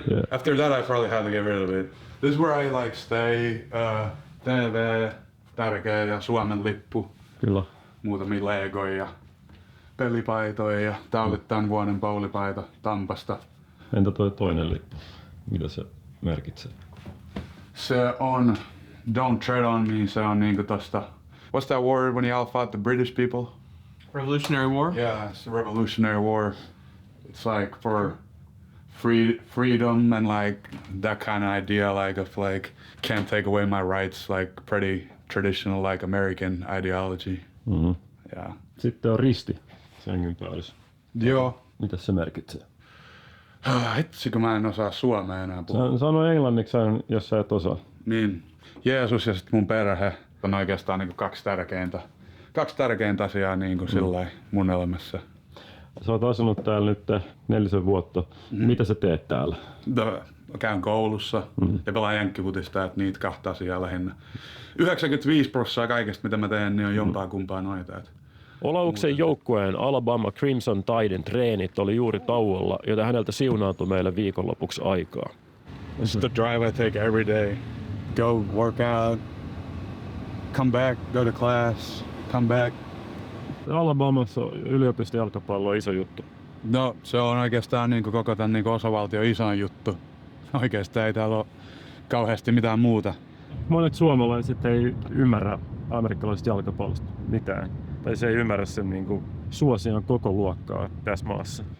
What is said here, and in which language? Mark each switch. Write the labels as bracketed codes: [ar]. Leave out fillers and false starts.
[en] After that I probably have to get rid of it. This is where I like stay. [fi] TV, tärkeä ja Suomen lippu. Kyllä. Muutamia legoja ja pelipaitoja ja tää oli tämän vuoden bowlipaita Tampasta. Entä toi toinen lippu? Mitä se merkitsee? Se on Don't Tread on Me, se on niinku tosta. [en] What's that war when y'all fought the British people? Revolutionary War? Yeah, it's the Revolutionary War. It's like for freedom and like that kind of idea, like of like can't take away my rights, like pretty traditional like American ideology. Mm-hmm. Yeah. [fi] Sitten on risti sängyn päädyssä. Joo. Mitä se merkitsee? Hitsi, kun mä en osaa suomea enää puhua. Sano englanniksi, jos sä et osaa. Niin. Jeesus ja sitten mun perhe on oikeastaan niinku kaksi tärkeintä asiaa niinku sillai mun elämässä. Sä oot asunut täällä nyt 4 vuotta. Mitä sä teet täällä? Käyn koulussa ja pelaan jenkkifutista, että niitä kahta asiaa lähinnä. 95% kaikesta mitä mä teen, niin on jompaa kumpaa noita. Olauksen joukkueen Alabama Crimson Tiden treenit oli juuri tauolla, joten häneltä siunaantui meille viikonlopuksi aikaa. [en] This is the drive I take every day. Go work out, come back, go to class, come back. [fi] Alabamassa yliopistojalkapallo on iso juttu. No, se on oikeastaan niin koko tämän niin osavaltion isoin juttu. Oikeastaan ei täällä ole kauheasti mitään muuta. Monet suomalaiset ei ymmärrä amerikkalaisesta jalkapallosta mitään. Tai se ei ymmärrä sen niin suosion koko luokkaa tässä maassa.